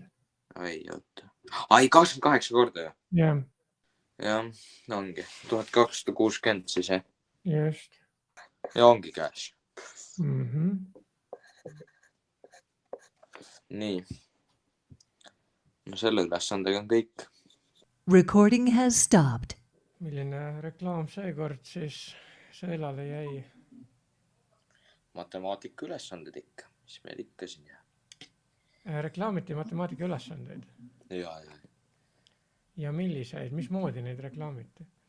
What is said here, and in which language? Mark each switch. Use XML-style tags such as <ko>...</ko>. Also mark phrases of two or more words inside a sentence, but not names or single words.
<et>Ei, oota. 28 korda ju. Jah. Jah, ongi. 1260 siis jah. Just. Ja ongi käes. Nii. No selle ülesandega on kõik.</et> <en>Recording has stopped.</en> <et>Milline reklaam seekord siis sõelale jäi? Matemaatika ülesanded ikka, mis meil ikka siin jääb. Reklaamiti matemaatika ülesandeid. Ja. Ja milliseid, mismoodi neid reklaamiti?</et>